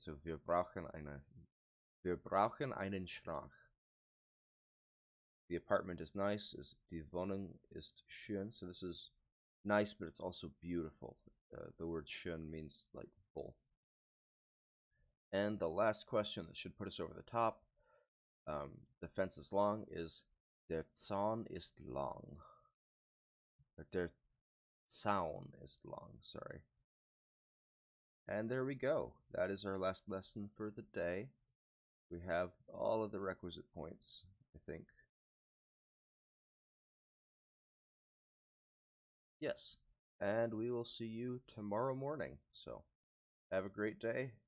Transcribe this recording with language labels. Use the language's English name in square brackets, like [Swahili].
[German] So wir brauchen einen Schrank. [English] The apartment is nice. [German] Die Wohnung ist schön. [English] So this is nice, but it's also beautiful. The word schön means like both. And the last question that should put us over the top, the fence is long, is [German] der Zaun ist lang. [English] Or [German] der Zaun ist lang, [English] sorry. And there we go. That is our last lesson for the day. We have all of the requisite points, I think. Yes. And we will see you tomorrow morning. So, have a great day.